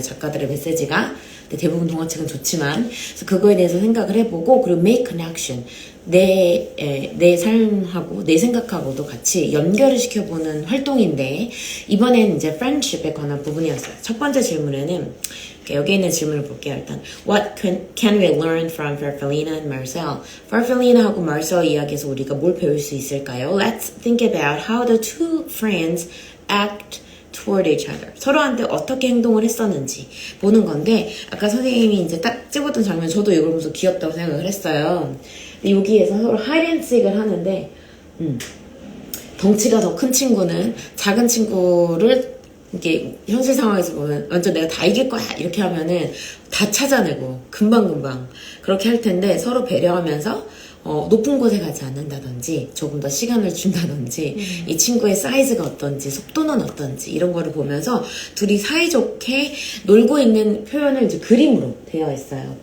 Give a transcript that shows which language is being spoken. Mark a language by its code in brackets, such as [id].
[ko] 작가들의 메시지가. 근데 대부분 동화책은 좋지만 그래서 그거에 대해서 생각을 해보고 그리고 [en] make connection [ko] 내 삶하고 내 생각하고도 같이 연결을 시켜보는 활동인데 이번에는 이제 friendship에 관한 부분이었어요. 첫 번째 질문에는 여기 있는 질문을 볼게요. 일단 [en] What can we learn from Farfallina and Marcel? [ko] Farfallina하고 Marcel 이야기에서 우리가 뭘 배울 수 있을까요? [en] Let's think about how the two friends act toward each other. [ko] 서로한테 어떻게 행동을 했었는지 보는 건데 아까 선생님이 이제 딱 찍었던 장면 저도 이걸 보면서 귀엽다고 생각을 했어요. 근데 여기에서 서로 하이드앤시크를 하는데 덩치가 더 큰 친구는 작은 친구를 이게 현실 상황에서 보면 완전 내가 다 이길 거야 이렇게 하면은 다 찾아내고 금방금방 그렇게 할 텐데 서로 배려하면서 높은 곳에 가지 않는다든지 조금 더 시간을 준다든지 이 친구의 사이즈가 어떤지 속도는 어떤지 이런 거를 보면서 둘이 사이좋게 놀고 있는 표현을 이제 그림으로 되어 있어요.